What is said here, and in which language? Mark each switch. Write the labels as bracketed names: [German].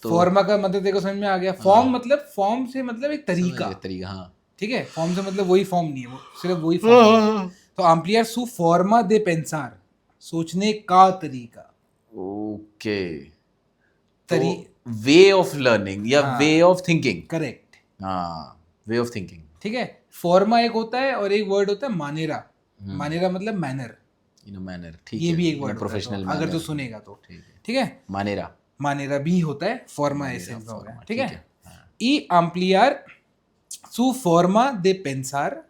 [Hindi] फॉर्मा का मतलब देखो समझ में आ गया. फॉर्म मतलब, फॉर्म से मतलब एक तरीका. तरीका, हाँ. ठीक है. फॉर्म से मतलब वही फॉर्म नहीं है, वो सिर्फ वही फॉर्म है. [Spanish] तो ampliar su forma de pensar, [Hindi] सोचने का तरीका. ओके, तरी [English] Way of learning या way of thinking. Correct. हाँ, way of thinking. [Hindi] ठीक है. फॉर्मा एक होता है और एक वर्ड होता है मानेरा. मानेरा मतलब मैनर. [English] in a manner, ठीक [Hindi] ये है, भी एक वर्ड प्रोफेशनल अगर तू सुनेगा तो. ठीक है. ठीक है. मानेरा. मानेरा भी होता है, फॉर्मा ऐसे हो गया. ठीक है. हाँ. [Spanish] y ampliar su forma de pensar,